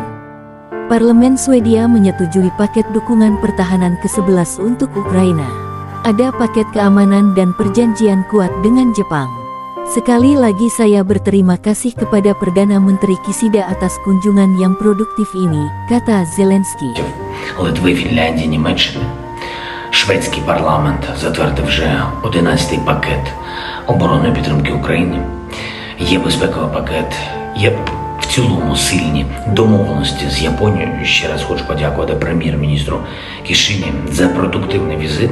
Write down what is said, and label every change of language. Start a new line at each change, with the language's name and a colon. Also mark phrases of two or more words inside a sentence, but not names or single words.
Indonesian: Parlemen Swedia menyetujui paket dukungan pertahanan ke-11 untuk Ukraina. Ada paket keamanan dan perjanjian kuat dengan Jepang. Sekali lagi saya berterima kasih kepada Perdana Menteri Kishida atas kunjungan yang produktif ini, kata Zelensky.
Ukrainian: Литви, Фінляндії, Німеччини. Шведський парламент затвердив вже 11-й пакет оборонної підтримки України. Є безпековий пакет, є в цілому сильні домовленості з Японією. Ще раз хочу подякувати прем'єр-міністру Кішині за продуктивний візит.